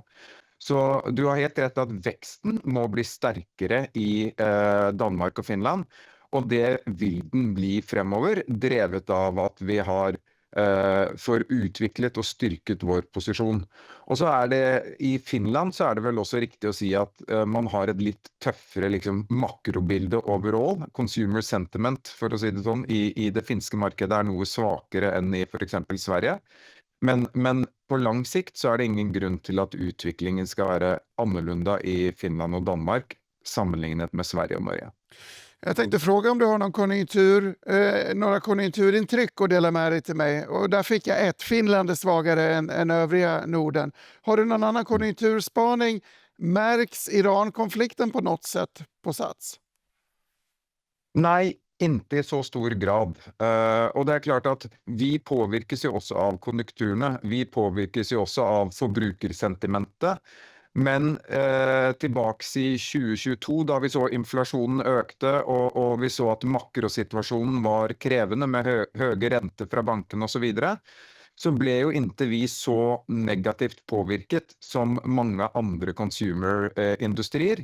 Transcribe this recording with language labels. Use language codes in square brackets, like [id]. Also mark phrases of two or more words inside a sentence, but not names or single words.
[no] Så du har helt rett at veksten må bli sterkere i Danmark og Finland, og det vil den bli fremover, drevet av at vi har får utviklet og styrket vår posisjon. Og så er det, i Finland så er det vel også riktig å si at man har et litt tøffere makrobilde overall. [en] Consumer sentiment, [no] for å si det sånn, i det finske markedet er noe svakere enn i for eksempel Sverige. Men på lang sikt så er det ingen grunn til at utviklingen skal være annorlunda i Finland og Danmark sammenlignet med Sverige og Norge. [sv] Jag tänkte fråga om du har några konjunkturintryck att dela med dig till mig. Och där fick jag ett. Finland är svagare än övriga Norden. Har du någon annan konjunkturspaning? Märks Iran-konflikten på något sätt på Sats? [no] Nei, ikke i så stor grad. Og det er klart at vi påvirkes jo også av konjunkturene. Vi påvirkes jo også av forbrukersentimentet. Men tilbake i 2022, da vi så inflasjonen økte, og vi så at makrosituasjonen var krevende med høye renter fra banken og så videre, så ble jo ikke vi så negativt påvirket som mange andre consumer-industrier.